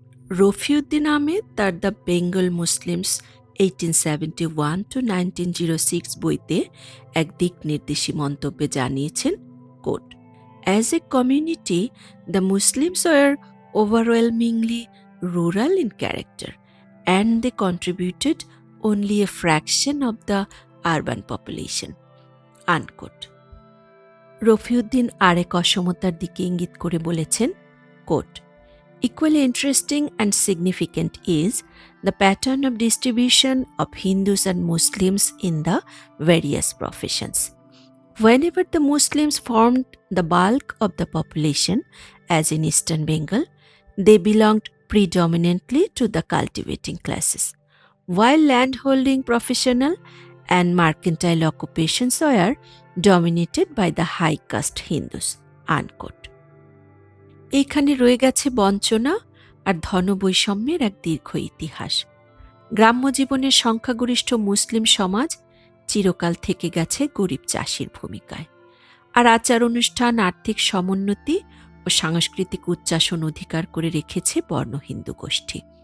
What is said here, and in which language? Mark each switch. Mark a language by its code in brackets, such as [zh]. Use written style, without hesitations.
[bn] রফিউদ্দিন আহমেদ তার the Bengal Muslims 1871-1906 বইতে এক দিক নির্দেশী মন্তব্যে জানিয়েছেন, coat, [en] As a community the Muslims were overwhelmingly rural in character and they contributed only a fraction of the urban population. Unquote. [bn] Rafiuddin আরেক অসমতার দিকে ইঙ্গিত করে বলেছেন, coat, [en] equally interesting and significant is the pattern of distribution of Hindus and Muslims in the various professions. Whenever the Muslims formed the bulk of the population, as in Eastern Bengal, they belonged predominantly to the cultivating classes, while landholding professional and mercantile occupations were dominated by the high caste Hindus. Unquote. [bn] এইখানে রয়ে গেছে বঞ্চনা আর ধনবৈষম্যের এক দীর্ঘ ইতিহাস। গ্রাম্য জীবনের সংখ্যাগরিষ্ঠ মুসলিম সমাজ চিরকাল থেকে গেছে গরিব চাষির ভূমিকায়, আর আচার অনুষ্ঠান, আর্থিক সমুন্নতি ও সাংস্কৃতিক উচ্চাসন অধিকার করে রেখেছে বর্ণ হিন্দু গোষ্ঠী।